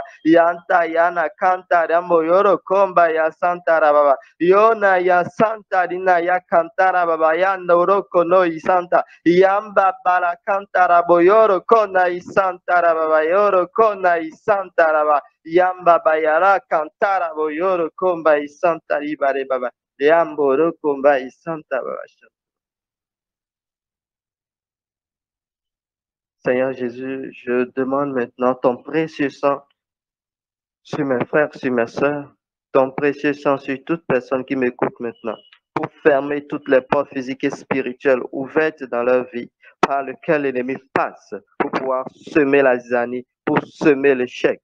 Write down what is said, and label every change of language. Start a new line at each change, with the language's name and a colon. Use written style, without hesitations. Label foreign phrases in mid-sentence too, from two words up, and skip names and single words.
French: Yanta yana kantara moyoro komba ya santara baba. Yona ya santa dina ya kantara baba ya noroko no isanta yamba para kantara boyoro kona isantara baba yoro kona isantara baba yamba bayara kantara boyoro komba isanta ibare baba yambo rokomba isanta baba. Seigneur Jésus, je demande maintenant ton précieux sang sur mes frères, sur mes sœurs, ton précieux sang sur toute personne qui m'écoute maintenant, pour fermer toutes les portes physiques et spirituelles ouvertes dans leur vie, par lesquelles l'ennemi passe, pour pouvoir semer la zizanie, pour semer l'échec.